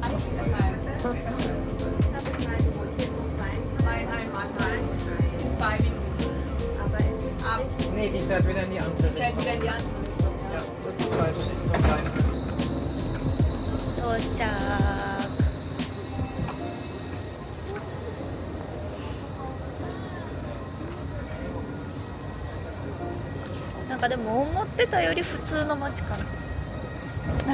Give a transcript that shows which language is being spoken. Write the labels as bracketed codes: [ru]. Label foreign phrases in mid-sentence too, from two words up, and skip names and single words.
[de] Nee, die fährt wieder in die andere Richtung. Ja, das ist die falsche Richtung rein. [ja] 到着。なんかでも思ってたより普通の街かな。